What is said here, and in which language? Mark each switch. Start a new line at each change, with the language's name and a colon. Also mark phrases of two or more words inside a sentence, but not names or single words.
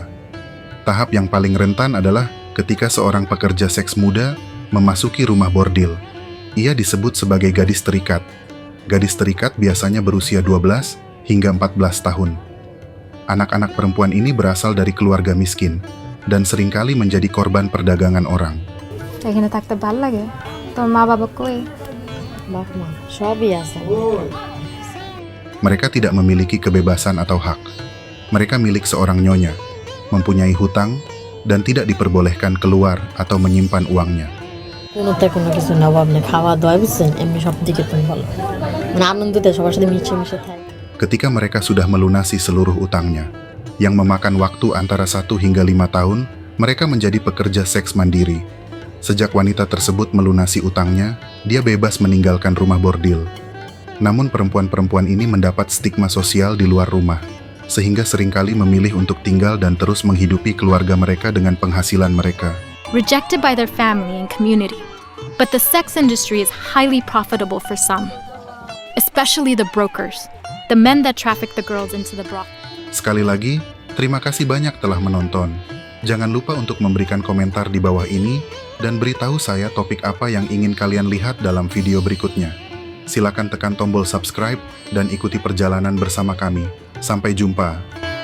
Indonesian: Tahap yang paling rentan adalah ketika seorang pekerja seks muda memasuki rumah bordil. Ia disebut sebagai gadis terikat. Gadis terikat biasanya berusia 12 hingga 14 tahun. Anak-anak perempuan ini berasal dari keluarga miskin dan seringkali menjadi korban perdagangan orang.
Bangla: এখানে থাকতে ভালো লাগে তোমার মা বাবা কই বাপ মা সবই আছে
Indonesian: Mereka tidak memiliki kebebasan atau hak. Mereka milik seorang nyonya, mempunyai hutang, dan tidak diperbolehkan keluar atau menyimpan uangnya.
Bangla: কোনোতে কোনো কিছু না অভাব নেই খাওয়া দাওয়া বুঝছেন এমনি সব দিকে তুমি ভালো মানে আনন্দতে সবার সাথে মিশে থাকে
Indonesian: Ketika mereka sudah melunasi seluruh utangnya, yang memakan waktu antara 1 hingga 5 tahun, mereka menjadi pekerja seks mandiri. Sejak wanita tersebut melunasi utangnya, dia bebas meninggalkan rumah bordil. Namun perempuan-perempuan ini mendapat stigma sosial di luar rumah, sehingga seringkali memilih untuk tinggal dan terus menghidupi keluarga mereka dengan penghasilan mereka.
English: Rejected by their family and community. But the sex industry is highly profitable for some, especially the brokers, the men that traffic the girls into the brothel.
Indonesian: Sekali lagi, terima kasih banyak telah menonton. Jangan lupa untuk memberikan komentar di bawah ini dan beritahu saya topik apa yang ingin kalian lihat dalam video berikutnya. Silakan tekan tombol subscribe dan ikuti perjalanan bersama kami. Sampai jumpa.